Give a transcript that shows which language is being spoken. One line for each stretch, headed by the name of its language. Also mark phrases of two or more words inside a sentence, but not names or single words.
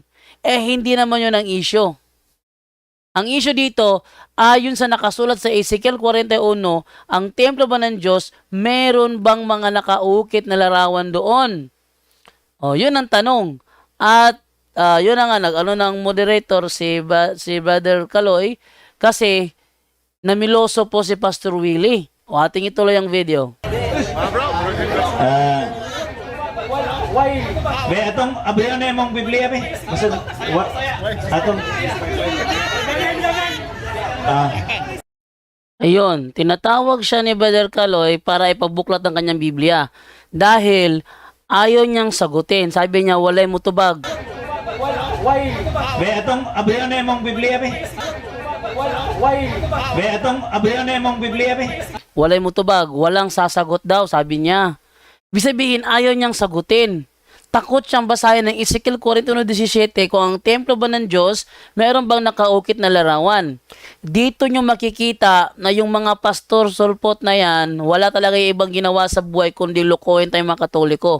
Filipino: Hindi naman yun ang issue. Ang issue dito, ayon sa nakasulat sa Ezekiel 41, ang templo ba ng Diyos, meron bang mga nakaukit na larawan doon? Yun ang tanong. At yun na nga, ng moderator si Brother Kaloy, kasi namiloso po si Pastor Willie. Ating ituloy ang video.
Cebuano: Be atong abrihan na imong Biblia be. Basta atong
Filipino: Ayun, tinatawag siya ni Brother Kaloy para ipagbuklat ang kanyang Biblia. Dahil ayaw niyang sagutin. Sabi niya,
Cebuano: walay mutubag. be atong abrihan na imong Biblia be. Be atong abrihan na imong Biblia be. Walay mutubag,
Filipino: walang sasagot daw, sabi niya. Ibig sabihin, ayaw niyang sagutin. takot siyang basahin ng Ezekiel 41:17 kung ang templo ba ng Diyos, meron bang nakaukit na larawan. Dito nyo makikita na yung mga pastor sulpot na yan, wala talaga yung ibang ginawa sa buhay kundi lokohin tayong mga Katoliko.